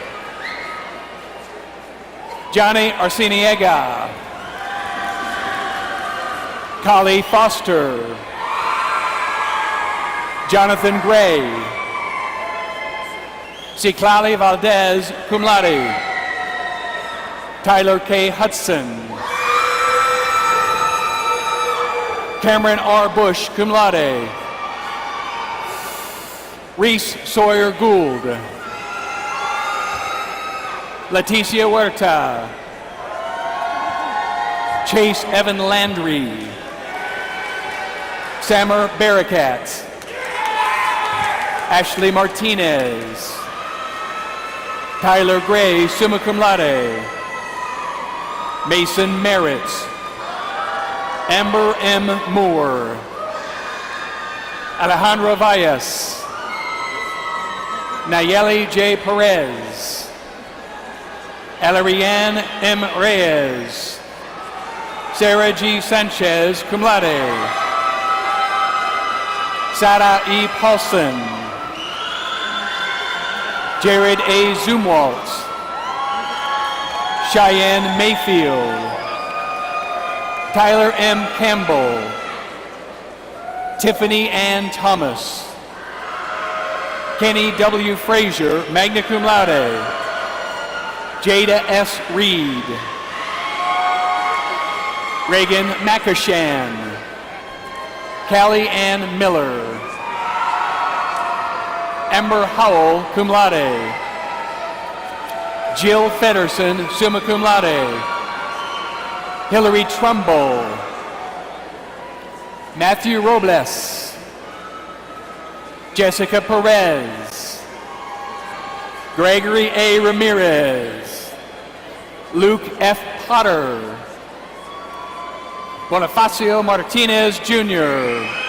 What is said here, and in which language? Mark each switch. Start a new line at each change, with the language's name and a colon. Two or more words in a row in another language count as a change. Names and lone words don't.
English: Johnny Arciniega. Collie Foster. Jonathan Gray. Ciclali Valdez,
Latin: cum laude.
English: Tyler K. Hudson. Cameron R. Bush,
Latin: cum laude.
English: Reese Sawyer Gould. Leticia Huerta. Chase Evan Landry. Samar Barakat. Ashley Martinez. Tyler Gray,
Latin: summa cum laude.
English: Mason Merritt. Amber M. Moore. Alejandra Valles. Nayeli J. Perez. Alarianne M. Reyes. Sarah G. Sanchez,
Latin: cum laude.
English: Sarah E. Paulson. Jared A. Zumwalt. Cheyenne Mayfield. Tyler M. Campbell. Tiffany Ann Thomas. Kenny W. Frazier,
Latin: magna cum laude.
English: Jada S. Reed. Reagan McAshan. Callie Ann Miller. Amber Howell,
Latin: cum laude.
English: Jill Fedderson,
Latin: summa cum laude.
English: Hillary Trumbull. Matthew Robles. Jessica Perez. Gregory A. Ramirez. Luke F. Potter. Bonifacio Martinez Jr.